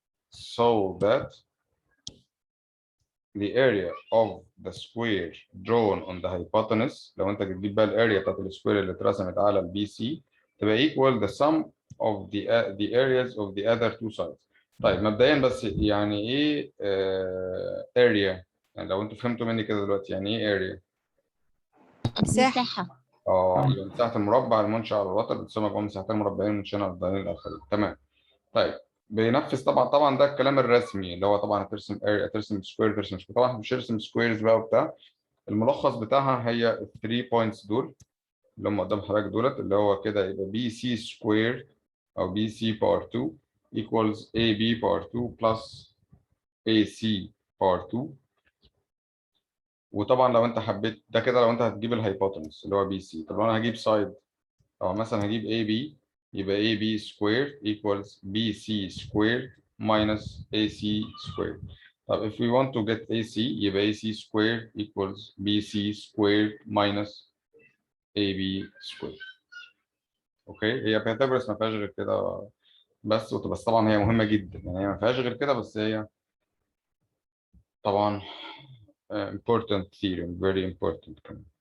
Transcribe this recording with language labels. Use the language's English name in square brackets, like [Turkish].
[English] so that the area of the square drawn on the hypotenuse، [Arabic] لو انت بتجيب بقى الاريا بتاعت السكوير اللي اترسمت على البي سي تبقى [English] equal the sum of the areas of the other two sides. [Arabic] طيب مبدئيا بس يعني ايه area؟ يعني لو انتوا فهمتوا مني كده دلوقتي يعني ايه area؟ مساحة. يبقى مساحة المربع المنشأ على الوتر بتسمى جوه مساحتين مربعين منشئين على الضلعين الآخرين. تمام. طيب بينفذ طبعا ده الكلام الرسمي اللي هو طبعا هترسم اريا، ترسم سكوير، ترسم سكوير. طبعا مش هرسم سكويرز بقى وبتاع. الملخص بتاعها هي ال 3 بوينتس دول اللي هم قدام حضرتك دولت، اللي هو كده يبقى بي سي سكوير او بي سي باور 2 equals اي بي باور 2 بلس اي سي باور 2. وطبعا لو انت حبيت ده كده، لو انت هتجيب الهايبوتنس اللي هو بي سي، طب لو انا هجيب سايد او مثلا هجيب اي بي، يبقى اي بي سكوير equals بي سي سكوير [English] minus AC squared. طب if we want to get AC يبقى AC squared equals BC squared minus AB squared. [Arabic] اوكي، هي بيثاغورس ما فيهاش غير كده بس طبعا هي مهمة جدا، يعني هي ما فيهاش غير كده بس هي طبعا [English] important theorem, very important.